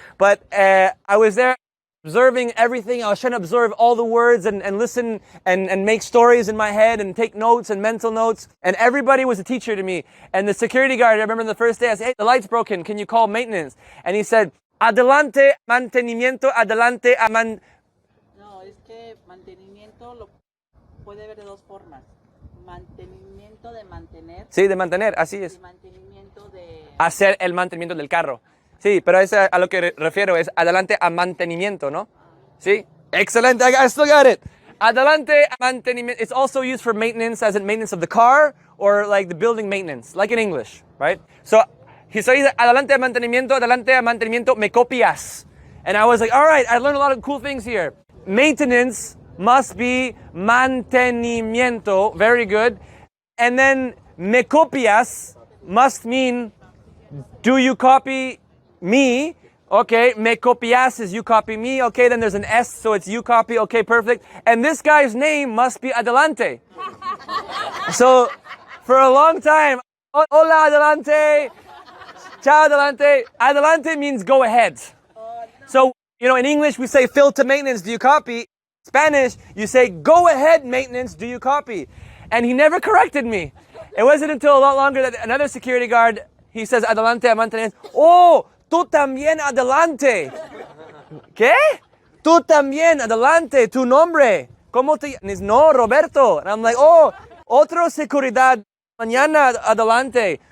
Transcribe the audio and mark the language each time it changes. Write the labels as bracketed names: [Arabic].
[English] But I was there observing everything. I was trying to observe all the words and listen and make stories in my head and take notes and mental notes. And everybody was a teacher to me. And the security guard, I remember the first day, I said, hey, the light's broken. Can you call maintenance? And he said, adelante mantenimiento, adelante a [Spanish] No, es que mantenimiento lo puede ver de dos formas. Mantenimiento de mantener. Sí, de mantener, así es. Y mantenimiento de... Hacer el mantenimiento del carro. Sí, pero es a lo que refiero, es adelante a mantenimiento, ¿no? [English] Sí, excelente, I still got it. [Spanish] Adelante a mantenimiento. [English] It's also used for maintenance, as in maintenance of the car, or like the building maintenance, like in English, right? So he says, adelante a mantenimiento, me copias. And I was like, all right, I learned a lot of cool things here. maintenance must be mantenimiento. Very good. And then me copias must mean do you copy me? Okay, me copias is you copy me. Okay, then there's an S, so it's you copy. Okay, perfect. And this guy's name must be Adelante. So for a long time, hola Adelante, ciao Adelante. Adelante means go ahead. So, in English we say fill to maintenance, do you copy? Spanish, you say go ahead maintenance, do you copy? And he never corrected me. It wasn't until a lot longer that another security guard, he says adelante a maintenance. [Spanish] Oh, tú también adelante. ¿Qué? Tú también adelante, tu nombre. ¿Cómo te llamas? No, Roberto. [English] And I'm like, oh, otro seguridad, mañana adelante.